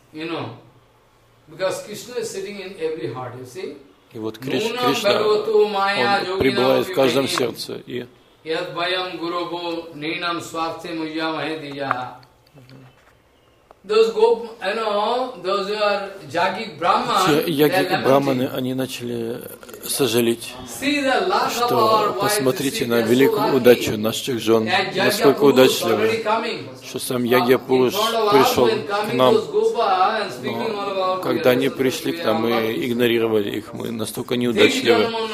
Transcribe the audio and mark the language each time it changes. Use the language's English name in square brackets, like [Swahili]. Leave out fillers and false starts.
[English] You know, because Krishna is sitting in every heart. You see. [Russian] И вот Кришна. Он пребывает в каждом сердце и. [Sanskrit] Яд байам гурубо нинам сварте мужья махедияха. [English] Those go, you know, those are jagi brahman. [Russian] Яги браманы, они начали сожалеть, что посмотрите на великую удачу наших жен, насколько удачливы, что сам Ягья Пуруш пришел к нам. Но когда они пришли к нам, мы игнорировали их, мы настолько неудачливы.